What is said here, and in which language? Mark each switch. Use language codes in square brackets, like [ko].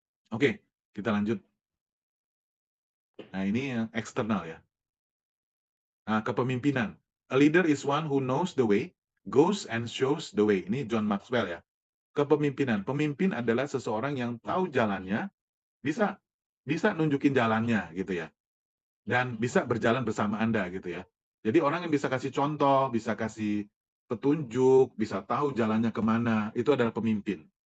[id] Oke, kita lanjut. Nah, ini yang eksternal ya. Nah, kepemimpinan. [en] A leader is one who knows the way, goes and shows the way. [id] Ini John Maxwell ya. Kepemimpinan. Pemimpin adalah seseorang yang tahu jalannya, bisa bisa nunjukin jalannya gitu ya, dan bisa berjalan bersama Anda gitu ya. Jadi orang yang bisa kasih contoh, bisa kasih petunjuk, bisa tahu jalannya kemana, itu adalah pemimpin.